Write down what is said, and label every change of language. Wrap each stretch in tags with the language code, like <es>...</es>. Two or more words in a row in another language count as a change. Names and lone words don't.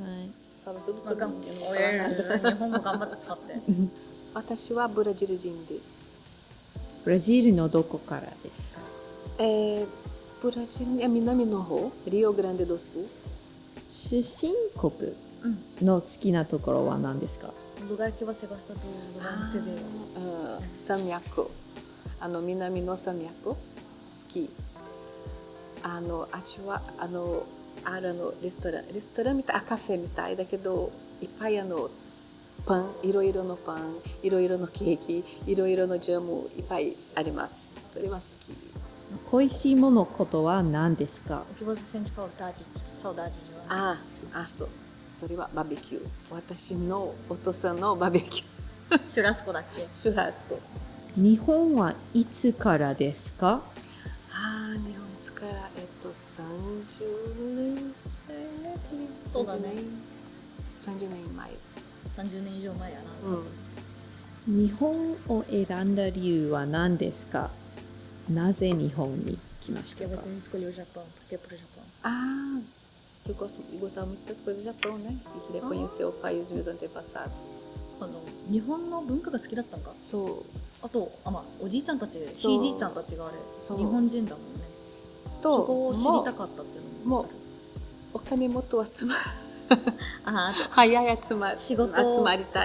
<ja>日本語頑張って使って。私はブラジル人です。ブラジルのどこからですか？ブラジル南の方、リオグランデドス。出身国の好きなところは何ですか？</ja> <pt>lugar que você gosta do lugar onde você veio?</pt> <ja>山脈。南の山脈好き。あっちはレストランみたい、カフェみたいだけど、いっぱいパン、いろいろのパン、いろいろのケーキ、いろいろのジャムいっぱいあります。それは好き。恋しいものことは何ですか？</ja> <pt>O que você sente saudade de lá?</pt> <ja>そう。それはバーベキュー。私のお父さんのバーベキュー。シュラスコだっけ？シュラスコ。日本はいつからですか？日本いつから、30年そうだね。 30年前。 30年以上前やな。日本を選んだ理由は何ですか？なぜ日本に来ましたか？</ja> <pt>Porque você escolheu o Japão. Por que pro Japão? Eu gostava muito das coisas do Japão, né? E queria conhecer o país dos meus antepassados.</pt> <ja>日本の文化が好きだったんか。そう。あと、おじいちゃんたち、ひいじいちゃんたちが日本人だもんね。そこを知りたかったっていうのも。お金もと集まる。早い集まりたい。</ja>